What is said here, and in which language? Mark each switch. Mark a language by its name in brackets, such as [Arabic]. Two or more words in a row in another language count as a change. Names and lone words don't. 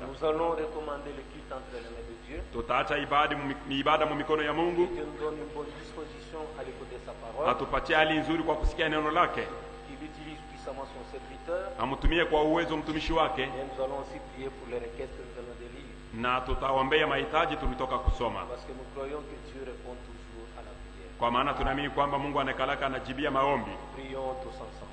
[French] Nous allons recommander le culte entre les mains de Dieu. [Swahili] Tutaacha ibada mu mikono ya Mungu, [French] Dieu nous donne une bonne disposition à l'écouter sa parole. [Swahili] atupatie hali nzuri kwa kusikia neno lake, [French] Il utilise puissamment son serviteur. [Swahili] amtumie kwa uwezo mtumishi wake, [French] Et nous allons aussi prier pour les requêtes que nous allons délivrer. [Swahili] na tutaombea mahitaji tulitoka kusoma, [French] Parce que nous croyons que Dieu répond toujours à la prière. [Swahili] kwa maana tunaamini kwamba Mungu anakalaka anajibia maombi. [French] Prions tous ensemble.